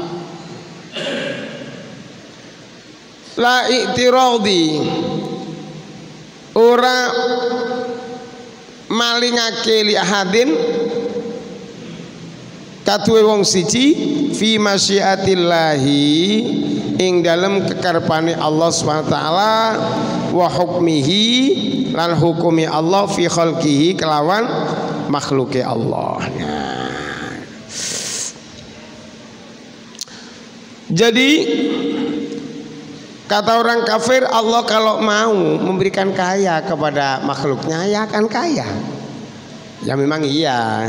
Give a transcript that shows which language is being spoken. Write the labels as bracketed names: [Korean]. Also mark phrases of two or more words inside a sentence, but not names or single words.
[Arabic] لا اعتراض [Javanese] ora malingake [Arabic] لأحد [Javanese] katuwe wong siji [Arabic] في مشيئة الله [Javanese] ing dalem kekarepane [Arabic] الله سبحانه وتعالى وحكمه [Javanese] lan hukumi Allah [Arabic] في خلقه [Javanese] kelawan makhluke Allah. [Indonesian] Jadi kata orang kafir, Allah kalau mau memberikan kaya kepada makhluknya ya akan kaya. Ya memang iya.